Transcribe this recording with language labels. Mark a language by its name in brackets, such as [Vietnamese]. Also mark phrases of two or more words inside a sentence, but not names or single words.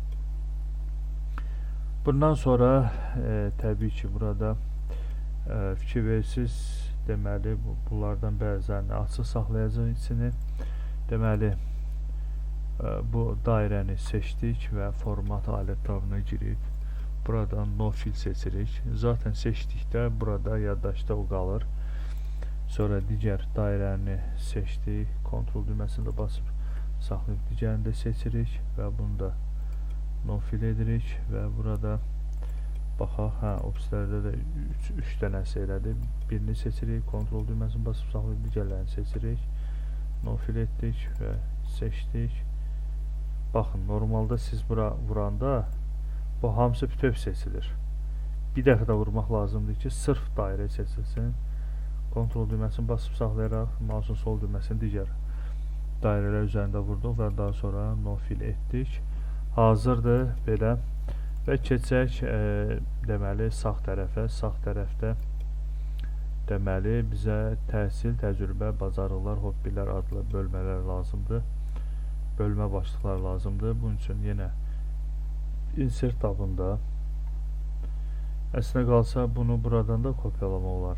[Azerbaijani] Bundan sonra təbii ki, burada fikir verirsiniz, deməli, bunlardan bəzilərini açıq saxlayacaq içini. Deməli, bu dairəni seçdik və format alətlarına girib buradan [English] no fill [Azerbaijani] seçirik. Zaten seçdikdə burada yaddaşda o qalır. Sonra digər dairəni seçdik. Ctrl düyməsini də basıb saxlayıb digərini də seçirik və bunu da [English] no fill [Azerbaijani] edirik və burada baxaq, opslərdə də 3 dənəsi elədi. Birini seçirik, Ctrl düyməsini basıb saxlayıb digərlərini seçirik. [English] No fill [Azerbaijani] etdik və seçdik. Baxın, normalda siz bura vuranda bu hamısı bütöv seçilir. Bir dəfə də vurmaq lazımdır ki, sırf dairə seçilsin. Ctrl düyməsini basıb saxlayaraq mouse'un sol düyməsini digər dairələr üzərində vurduq və daha sonra [English] no fill [Azerbaijani] etdik. Hazırdır belə və keçək deməli sağ tərəfə. Sağ tərəfdə deməli bizə təhsil, təcrübə, bacarıqlar, hobbilər adlı bölmələr lazımdır. Bölmə başlıqları lazımdır. Bunun üçün yenə insert tabında əslində qalsa bunu buradan da kopyalama olar.